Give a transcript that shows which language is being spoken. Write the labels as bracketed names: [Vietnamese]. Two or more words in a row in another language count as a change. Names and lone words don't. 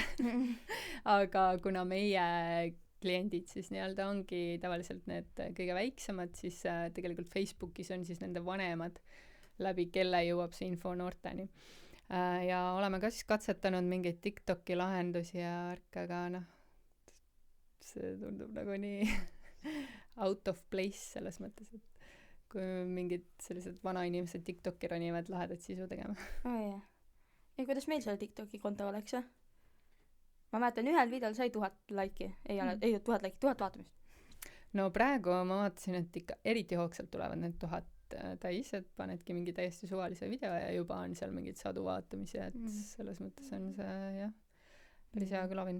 [Estonian] Aga kuna meie kliendid siis nii-öelda ongi tavaliselt need kõige väiksemad, siis tegelikult Facebookis on siis nende vanemad, läbi kelle jõuab see info noorteni. Ja oleme ka siis katsetanud mingeid TikToki lahendusi ja värke, aga noh, see tundub nagu nii [English] out of place [Estonian] selles mõttes, et kui mingid sellised vanainimesed TikToki ronivad lahedat sisu tegema. Jah. Ja kuidas meil selle TikToki konto oleks, jah? Ma mäletan, ühel videol sai 1000 laiki. Ei 1000 laiki, 1000 vaatamist. No praegu ma vaatasin, et ikka eriti hoogsalt tulevad need 1000 täis, et panedki mingi täiesti suvalise video ja juba on seal mingid sadu vaatamisi, et selles mõttes on see jah, päris hea kõlavinn.